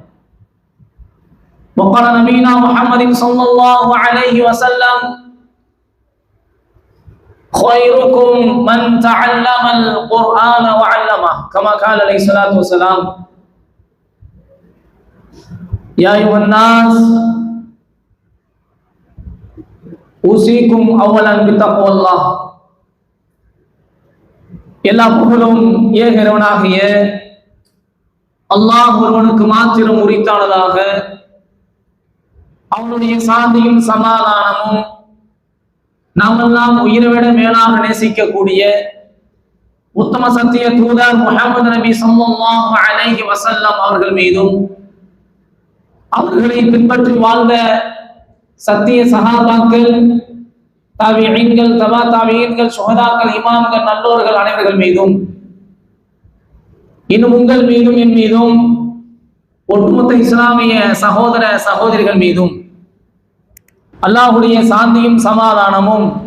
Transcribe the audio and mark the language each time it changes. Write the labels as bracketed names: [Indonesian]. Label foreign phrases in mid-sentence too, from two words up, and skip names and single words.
[Arabic] وقال نبينا محمد صلى الله عليه وسلم: خيركم من تعلم القرآن وعلمه كما قال عليه الصلاة والسلام. يا أيها الناس أوصيكم أولا بتقوى الله. [Tamil] எல்லா புகழும் ஏகிறவனாகிய அல்லாஹ் ஒருவனுக்கு மாத்திரம் உரித்தானதாக, அவனுடைய சாந்தியும் சமாதானமும் நாமெல்லாம் உயிரை மேலாக நேசிக்கக்கூடிய உத்தம சத்திய தூதர் முஹம்மது நபி [Arabic] صلى الله عليه وسلم [Tamil] அவர்கள் மீதும், அவர்களை பின்பற்றி வாழ்ந்த சத்திய சஹாபாக்கள், தாபிஈன்கள், தபா தாபிஈன்கள், சுஹதாக்கள், இமாம்கள், நல்லோர்கள் அனைவர்கள் மீதும், இன்னும் உங்கள் மீதும் என் மீதும் ஒட்டுமொத்த இஸ்லாமிய சகோதர சகோதரிகள் மீதும் அல்லாஹ்வுடைய சாந்தியும் சமாதானமும்